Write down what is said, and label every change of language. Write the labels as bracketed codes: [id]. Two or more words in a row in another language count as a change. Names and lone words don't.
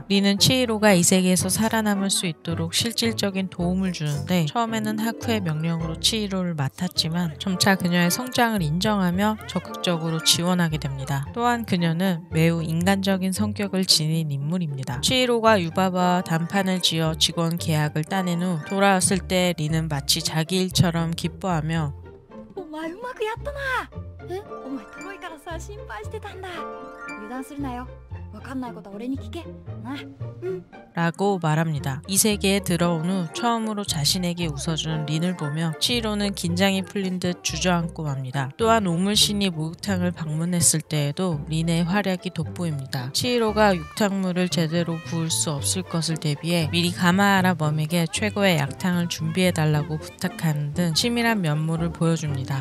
[ko] 린은 치히로가 이 세계에서 살아남을 수 있도록 실질적인 도움을 주는데 처음에는 하쿠의 명령으로 치히로를 맡았지만 점차 그녀의 성장을 인정하며 적극적으로 지원하게 됩니다. 또한 그녀는 매우 인간적인 성격을 지닌 인물입니다. 치히로가 유바바와 단판을 지어 직원 계약을 따낸 후 돌아왔을 때 린은 마치 자기 일처럼 기뻐하며 [ja] お前うまくやったな。お前トロイからさ、心配してたんだ。油断するなよ。わかんないことは俺に聞け。な。 [ko] 라고 말합니다. 이 세계에 들어온 후 처음으로 자신에게 웃어준 린을 보며 치히로는 긴장이 풀린 듯 주저앉고 맙니다. 또한 오물신이 목욕탕을 방문했을 때에도 린의 활약이 돋보입니다. 치히로가 육탕물을 제대로 부을 수 없을 것을 대비해 미리 가마하라 범에게 최고의 약탕을 준비해달라고 부탁하는 등 치밀한 면모를 보여줍니다.